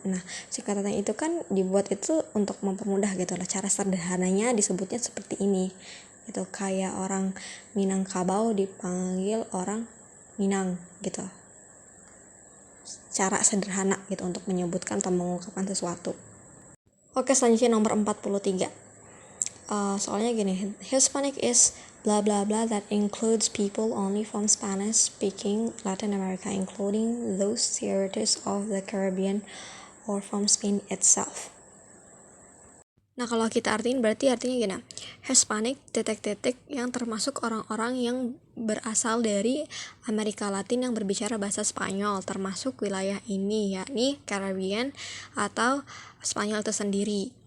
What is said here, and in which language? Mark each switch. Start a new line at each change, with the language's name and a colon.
Indonesian: Nah, singkatan itu kan dibuat itu untuk mempermudah gitu lah. Cara sederhananya disebutnya seperti ini. Gitu, kayak orang Minangkabau dipanggil orang Minang gitu. Cara sederhana gitu untuk menyebutkan atau mengungkapkan sesuatu. Oke, selanjutnya nomor 43. Soalnya gini,
English: Hispanic is blah blah blah that includes people only from Spanish speaking Latin America, including those territories of the Caribbean or from Spain itself.
Indonesian: Nah, kalau kita artiin berarti artinya gini, Hispanic titik-titik yang termasuk orang-orang yang berasal dari Amerika Latin yang berbicara bahasa Spanyol, termasuk wilayah ini yakni Caribbean atau Spanyol itu sendiri.